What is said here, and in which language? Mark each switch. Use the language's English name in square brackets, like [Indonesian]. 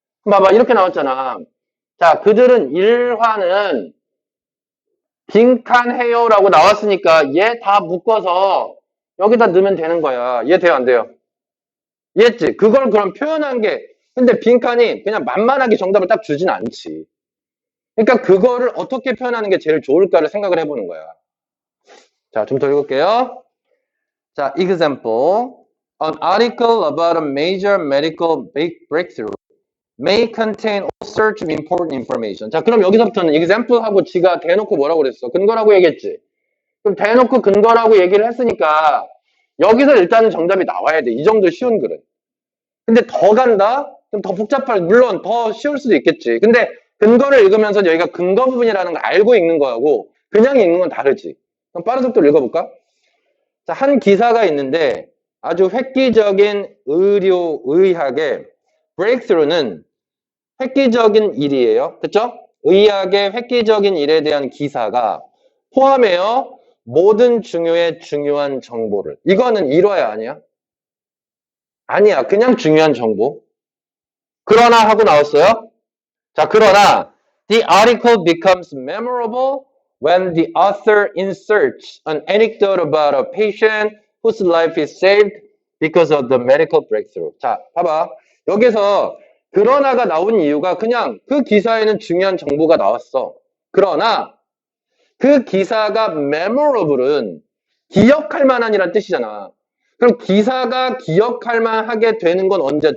[Korean] 봐봐, 이렇게 나왔잖아. 자, 그들은 일화는 빈칸해요라고 나왔으니까 얘 다 묶어서 여기다 넣으면 되는 거야. 이해돼요 안 돼요? 이해했지? 그걸 그럼 표현한 게 근데 빈칸이 그냥 만만하게 정답을 딱 주진 않지. 그러니까 그거를 어떻게 표현하는 게 제일 좋을까를 생각을 해보는 거야. 자, 좀 더 읽을게요. 자, example. [English] An article about a major medical breakthrough may contain all sorts of important information. [Korean] 자, 그럼 여기서부터는 example하고 지가 대놓고 뭐라고 그랬어? 근거라고 얘기했지. 그럼 대놓고 근거라고 얘기를 했으니까 여기서 일단은 정답이 나와야 돼. 이 정도 쉬운 글은. 근데 더 간다? 그럼 더 복잡할, 물론 더 쉬울 수도 있겠지. 근데 근거를 읽으면서 여기가 근거 부분이라는 걸 알고 읽는 거하고 그냥 읽는 건 다르지. 그럼 빠른 속도로 읽어볼까? 자, 한 기사가 있는데 아주 획기적인 의학의 breakthrough는 획기적인 일이에요. 그쵸? 의학의 획기적인 일에 대한 기사가 포함해요. 모든 중요한 정보를. 이거는 일화야 아니야? 아니야. 그냥 중요한 정보. 그러나 하고 나왔어요. 자, 그러나 [English] the article becomes memorable when the author inserts an anecdote about a patient whose life is saved because of the medical breakthrough. [Korean] 자, 봐봐. 여기서 그러나가 나온 이유가 그냥 그 기사에는 중요한 정보가 나왔어. 그러나 그 기사가 memorable은 기억할 만한이란 뜻이잖아. 그럼 기사가 기억할 만하게 되는 건 언제?